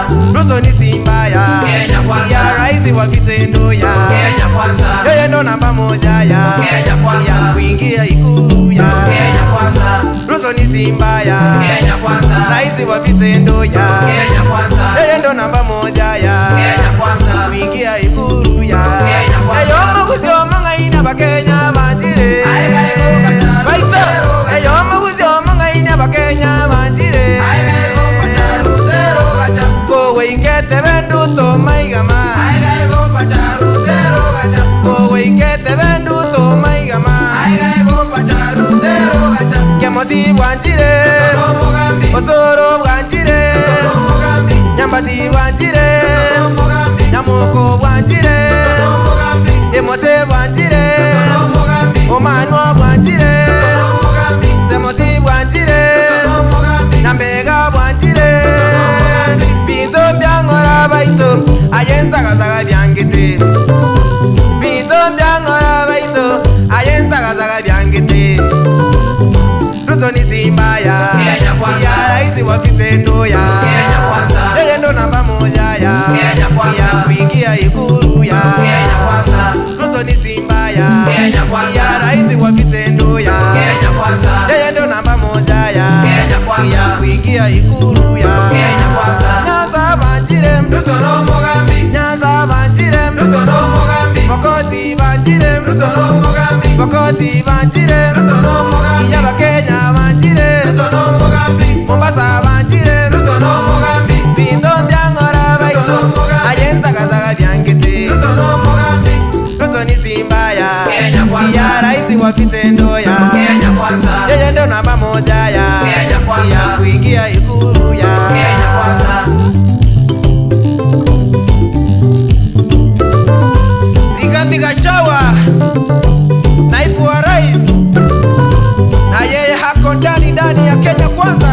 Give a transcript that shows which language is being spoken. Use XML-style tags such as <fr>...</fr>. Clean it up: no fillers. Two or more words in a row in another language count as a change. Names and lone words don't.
<sw>Ruto ni simba ya Kenya Kwanza, ya raisi wa vitendo ya Kenya Kwanza, yeye ndo namba moja ya Kenya Kwanza, kuingia Ikulu ya Kenya Kwanza. Ruto ni simba ya Kenya Kwanza, raisi wa vitendo ya Kenya Kwanza, yeye ndo namba moja ya Kenya Kwanza, kuingia Ikulu ya Kenya Kwanza.</sw> <guz>Eyoma kuzioma ngaina bakenya banjire, baita eyoma kuzioma ngaina bakenya banjire, kowe ikete bendu to maigama, kowe ikete bendu to maigama, kemosi bwanjire, osoro bwanjire, nyambati bwanjire, nyamoko bwanjire, demose bwanjire, omanwa bwanjire, demosi bwanjire, nyambega bwanjire, binto byangora baito ayensagazaga byangite, binto byangora baito ayensagazaga byangite.</guz> <sw>Ruto ni simba ya Kenya Kwanza, ya raisi wa vitendo ya Kenya Kwanza, yeye ndo namba moja ya Kenya Kwanza, ya kuingia Ikulu ya Kenya Kwanza. Ruto ni simba ya Kenya Kwanza, ya raisi wa vitendo ya Kenya Kwanza, yeye ndo namba moja ya Kenya Kwanza, ya kuingia Ikulu ya Kenya Kwanza.</sw> <guz>Nyaza banjire Ruto no mugambi, Nyaza banjire Ruto no mugambi, Makoti banjire Ruto no mugambi, Makoti banjire Ruto no mugambi, ya Kenya banjire Ruto no mugambi, Mombasa banjire Ruto no mugambi, Binto byangora baito ayensagazaga byangite.</guz> <sw>Ruto</sw> <guz>no mugambi,</guz> <sw>Ruto ni simba ya Kenya Kwanza, ya raisi wa vitendo ya Kenya Kwanza, yeye ndo namba moja ya Kenya Kwanza, ya kuingia Ikulu ya Kenya Kwanza. Rigathi Gachagua naibu wa rais, na yeye hako ndani ya Kenya Kwanza.</sw>